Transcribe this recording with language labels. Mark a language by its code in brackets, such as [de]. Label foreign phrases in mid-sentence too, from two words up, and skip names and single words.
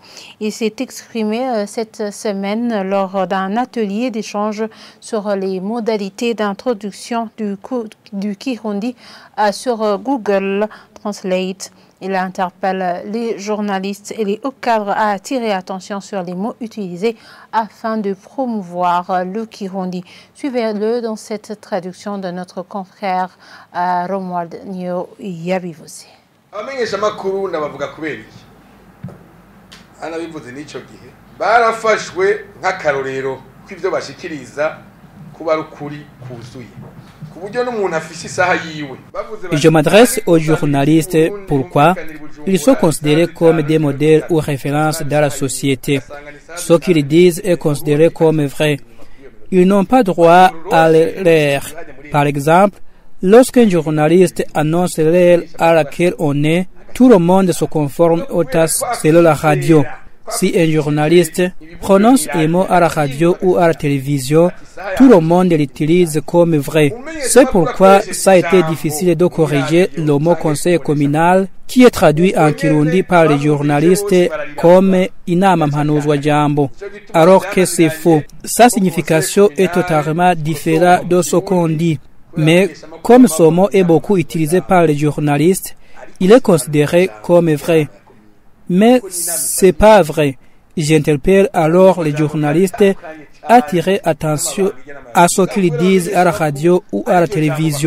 [fr] Il s'est exprimé cette semaine lors d'un atelier d'échange sur les modalités d'introduction du Kirundi sur Google Translate. Il interpelle les journalistes et les hauts cadres à attirer attention sur les mots utilisés afin de promouvoir le Kirundi. Suivez-le dans cette traduction de notre confrère Romuald Nyo Yabivuse. [rn] Abamenyeshamakuru nabavuga kubera iki? Anabivuze n'ico gihe barafashwe nk'akarorero kw'ivyo bashikiriza kuba rukuri kuzuye. [fr] Je m'adresse aux journalistes. Pourquoi? Ils sont considérés comme des modèles ou références dans la société. Ce qu'ils disent est considéré comme vrai. Ils n'ont pas droit à l'erreur. Par exemple, lorsqu'un journaliste annonce l'heure à laquelle on est, tout le monde se conforme aux tasses selon la radio. Si un journaliste prononce un mot à la radio ou à la télévision, tout le monde l'utilise comme vrai. C'est pourquoi ça a été difficile de corriger le mot conseil communal qui est traduit en Kirundi par les journalistes comme [rn] inama mpanuzwa jambo, [fr] alors que c'est faux. Sa signification est totalement différente de ce qu'on dit. Mais comme ce mot est beaucoup utilisé par les journalistes, il est considéré comme vrai. Mais c'est pas vrai. J'interpelle alors les journalistes à attirer attention à ce qu'ils disent à la radio ou à la télévision.